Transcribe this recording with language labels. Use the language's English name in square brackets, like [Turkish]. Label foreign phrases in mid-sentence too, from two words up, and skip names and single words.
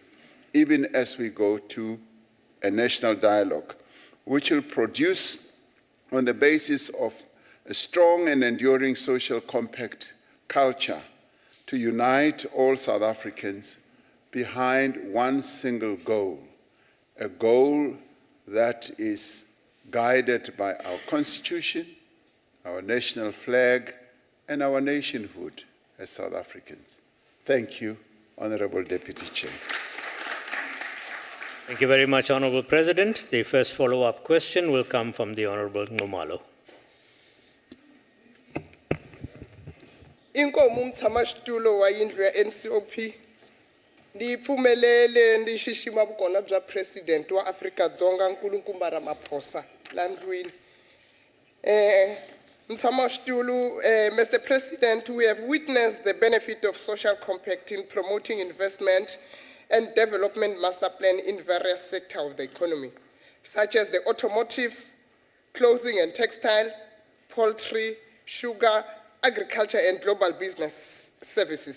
[English] even as we go to a national dialogue, which will produce, on the basis of a strong and enduring social compact culture, to unite all South Africans behind one single goal, a goal that is guided by our Constitution, our national flag, and our nationhood as South Africans. Thank you, Honorable Deputy Chair. Thank you very much, Honorable President. The first follow-up question will come from the Honorable Ngumalo. [Tsonga] Inkomo umtsamashitulo wa yindlu ya NCOP ndipfumelele ndixixima vukona bya president wa Afrika-Dzonga Nkulukumba Ramaphosa la ndlwini. Mtsamashitulo, Mr. [English] President, we have witnessed the benefit of social compact in promoting investment and development master plan in various sectors of the economy, such as the automotives, clothing and textile, poultry, sugar, agriculture, and global business services.